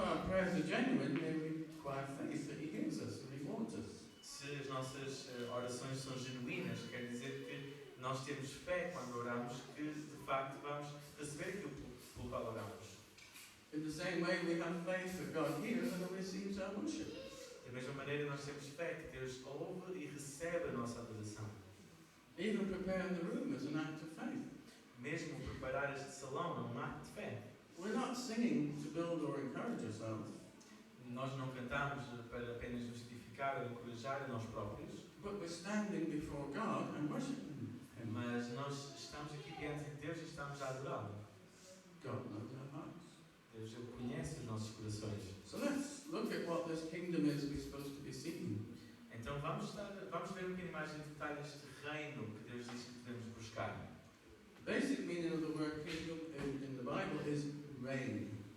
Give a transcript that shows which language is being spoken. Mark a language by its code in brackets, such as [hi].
[en] prayers are genuine, they require faith that He hears us and rewards us. [pt] Se as nossas orações são genuínas, quer dizer que nós temos fé quando oramos que de facto vamos receber aquilo pelo qual oramos. [en] In the same way, we have faith that God hears and receives our worship. [pt] Da mesma maneira, nós temos fé que Deus ouve e recebe a nossa adoração. [en] Even preparing the room is an act of faith. [pt] Mesmo preparar este salão é um ato de fé. [en] We're not singing to build or encourage ourselves, [pt] Nós não cantamos para apenas nos edificar ou encorajar a nós próprios, [en] but we're standing before God and worshiping Him. [pt] mas nós estamos aqui diante de Deus e estamos a adorá-lo. [en] God knows our hearts. [pt] Deus Ele conhece os nossos corações. [en] So let's look at what this kingdom is we're supposed to be seeking. [pt] Então vamos ver um bocadinho mais em detalhe este reino que Deus diz que devemos buscar. [en] The basic meaning of the word kingdom in the Bible is reign.